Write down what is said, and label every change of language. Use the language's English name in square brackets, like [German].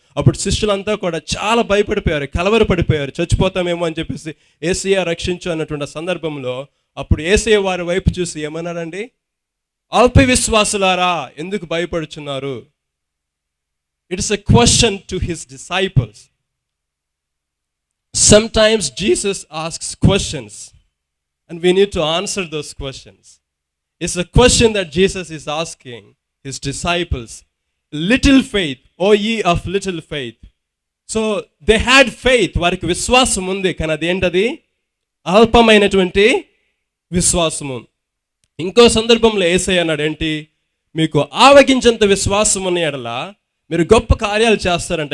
[Telugu] అప్పుడు శిష్యులంతా కూడా చాలా భయపడిపోయారు, కలవరపడిపోయారు, చచ్చిపోతామేమో అని చెప్పేసి యేసయ్య రక్షించు అన్నటువంటి సందర్భంలో అప్పుడు యేసయ్య వారి వైపు చూసి ఏమన్నారండి? అల్ప విశ్వాసులారా ఎందుకు భయపడుచున్నారు? [English] It's a question to his disciples. Sometimes Jesus asks questions and we need to answer those questions. It's a question that Jesus is asking his disciples. Little faith, O ye of little faith. So they had faith, [Telugu] వారికి విశ్వాసం ఉంది, కానీ అదేంటది? అల్పమైనటువంటి విశ్వాసము. ఇంకో సందర్భంలో యేసయ్య అన్నాడు ఏంటి? మీకు ఆవగించంత విశ్వాసం ఉన్న ఎడల మీరు గొప్ప కార్యాలు చేస్తారంట.